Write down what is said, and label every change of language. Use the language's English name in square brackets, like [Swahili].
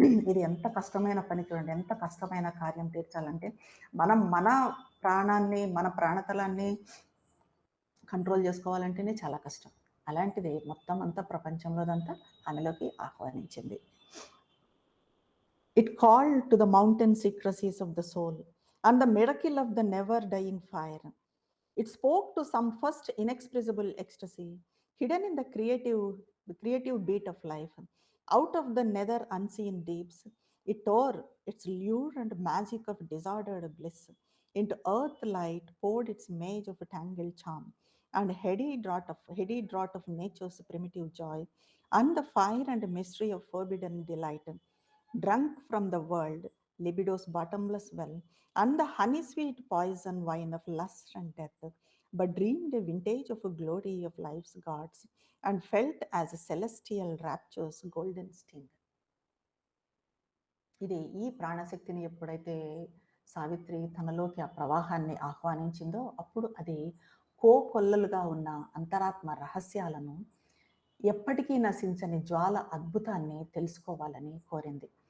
[Telugu] ఇది ఎంత కష్టమైన పని చూడండి. ఎంత కష్టమైన కార్యం తీర్చాలంటే, మనం మన ప్రాణాన్ని, మన ప్రాణతలాన్ని కంట్రోల్ జేసుకోవాలంటేనే చాలా కష్టం. అలాంటిది మొత్తం అంతా ప్రపంచంలోదంతా ఆమెలోకి ఆహ్వానించింది. [English] It called to the mountain secrecies of the soul and the miracle of the never dying fire. It spoke to some first inexpressible ecstasy hidden in the creative beat of life. Out of the nether unseen deeps, it tore its lure and magic of disordered bliss. Into earth light poured its mage of tangled charm and heady draught of nature's primitive joy, and the fire and mystery of forbidden delight. Drunk from the world, libido's bottomless well, and the honey sweet poison wine of lust and death, but dreamed a vintage of a glory of life's gods, and felt as a celestial rapture's golden sting. [Telugu] ఇది ఈ ప్రాణశక్తిని ఎప్పుడైతే సావిత్రి తనలోకి ఆ ప్రవాహాన్ని ఆహ్వానించిందో అప్పుడు అది కోకొల్లలుగా ఉన్న అంతరాత్మ రహస్యాలను ఎప్పటికీ నశించని జ్వాల అద్భుతాన్ని తెలుసుకోవాలని కోరింది.